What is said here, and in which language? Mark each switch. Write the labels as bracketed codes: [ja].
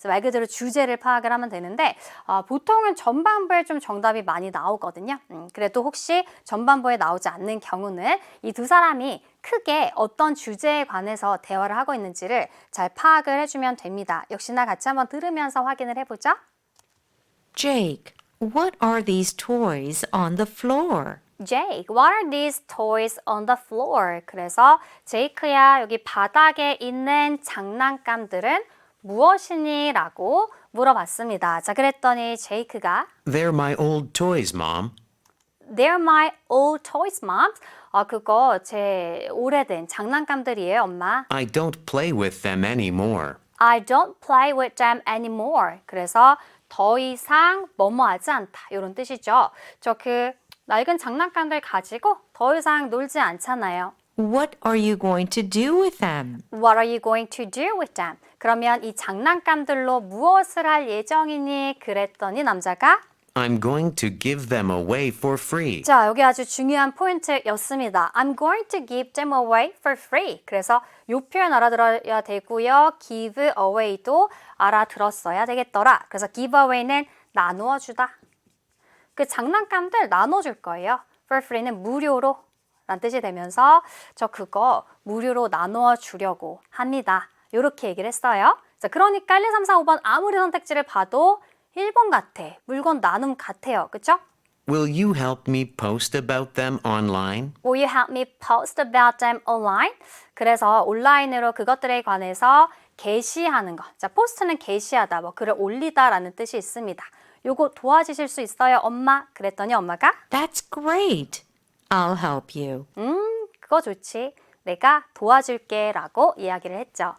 [ko] 말 그대로 주제를 파악을 하면 되는데 보통은 전반부에 좀 정답이 많이 나오거든요. 그래도 혹시 전반부에 나오지 않는 경우는 이 두 사람이 크게 어떤 주제에 관해서 대화를 하고 있는지를 잘 파악을 해주면 됩니다. 역시나 같이 한번 들으면서 확인을 해보죠. [en] Jake, what are these toys on the floor? Jake, what are these toys on the floor? [ko] 그래서 제이크야, 여기 바닥에 있는 장난감들은 무엇이니? 라고 물어봤습니다. 자, 그랬더니 제이크가 [en] They're my old toys, Mom. They're my old toys, mom. [ko] 그거 제 오래된 장난감들이에요, 엄마. [en] I don't play with them anymore. I don't play with them anymore. [ko] 그래서 더 이상 뭐뭐하지 않다. 이런 뜻이죠. 저 낡은 장난감들 가지고 더 이상 놀지 않잖아요. [en] What are you going to do with them? What are you going to do with them? [ko] 그러면 이 장난감들로 무엇을 할 예정이니? 그랬더니 남자가 [en] I'm going to give them away for free. [ko] 자, 여기 아주 중요한 포인트였습니다. [en] I'm going to give them away for free. [ko] 그래서 이 표현 알아들어야 되고요. give away도 알아들었어야 되겠더라. 그래서 give away는 나누어 주다. 그 장난감들 나눠줄 거예요. for free는 무료로 라는 뜻이 되면서 저 그거 무료로 나누어 주려고 합니다. 이렇게 얘기를 했어요. 자, 그러니까 1, 2, 3, 4, 5번 아무리 선택지를 봐도 1번 같아. 물건 나눔 같아요. 그쵸? [en] Will you help me post about them online? Will you help me post about them online? [ko] 그래서 온라인으로 그것들에 관해서 게시하는 거. 자, 포스트는 게시하다, 뭐 글을 올리다라는 뜻이 있습니다. 요거 도와주실 수 있어요, 엄마? 그랬더니 엄마가 [en] That's great. I'll help you. [ko] 그거 좋지. 내가 도와줄게 라고 이야기를 했죠.